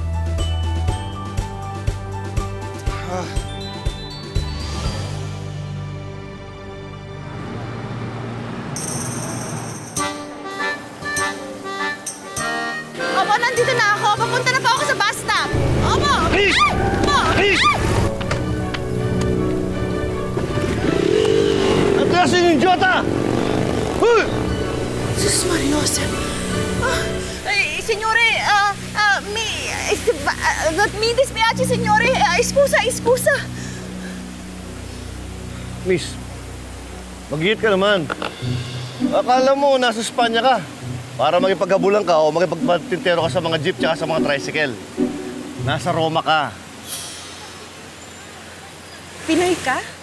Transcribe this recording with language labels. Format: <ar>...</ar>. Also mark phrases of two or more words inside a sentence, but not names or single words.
<tl>Opo, nandito na ako. Papunta na po ako sa bus stop. Opo!</tl> <en>Please! Please!</en> <tl>Atrasin yung idiota! Huy! Sus Marios.</tl> <it>Signore, mi dispiace, signore. Scusa.</it> <tl>Miss, mag-iit ka naman. Akala mo, nasa Espanya ka. Para magipaghabulan ka o magipagtintero ka sa mga jeep tsaka sa mga tricycle. Nasa Roma ka. Pinoy ka?</tl>